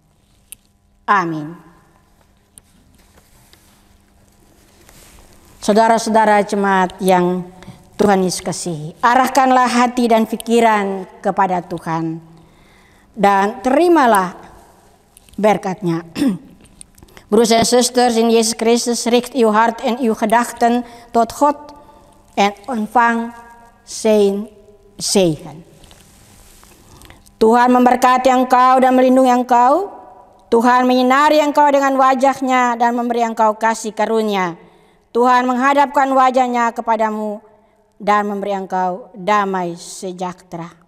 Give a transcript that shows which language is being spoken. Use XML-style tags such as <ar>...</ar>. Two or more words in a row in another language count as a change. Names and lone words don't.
<id>Amin. Saudara-saudara jemaat yang Tuhan Yesus kasihi, arahkanlah hati dan pikiran kepada Tuhan dan terimalah berkat-Nya.</id> <nl>Broers en zusters in Jezus Christus, richt uw hart en uw gedachten tot God en ontvang zijn zegen.</nl> <id>Tuhan memberkati engkau dan melindungi engkau. Tuhan menyinari engkau dengan wajah-Nya dan memberi engkau kasih karunia. Tuhan menghadapkan wajah-Nya kepadamu dan memberi engkau damai sejahtera.</id>